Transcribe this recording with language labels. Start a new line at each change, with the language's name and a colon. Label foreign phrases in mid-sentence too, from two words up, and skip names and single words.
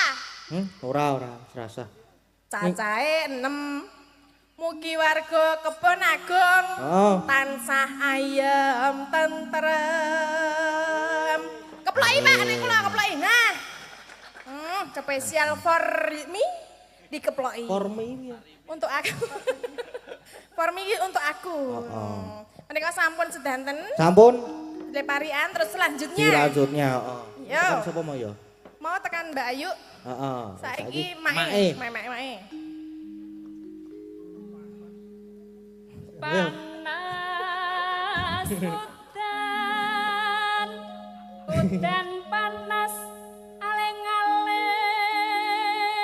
Javanese: Ora, serasa. Cacahe 6. Mugi warga kebon agung Oh. tansah ayem tentrem. Keploki Pak nek kula keploki. Nah. Spesial
English: for me
Javanese: dikeploki.
English: For me.
Indonesian: Untuk aku.
English: For me
Indonesian: untuk aku.
Javanese: Menika sampun sedanten Sampun leparian terus selanjutnya. dilanjutnya, heeh. Yo. Tekan sapa mau ya? Mau tekan Mbak Ayu. Heeh. Saiki Mae. mae. Panas udan panas aleng-aleng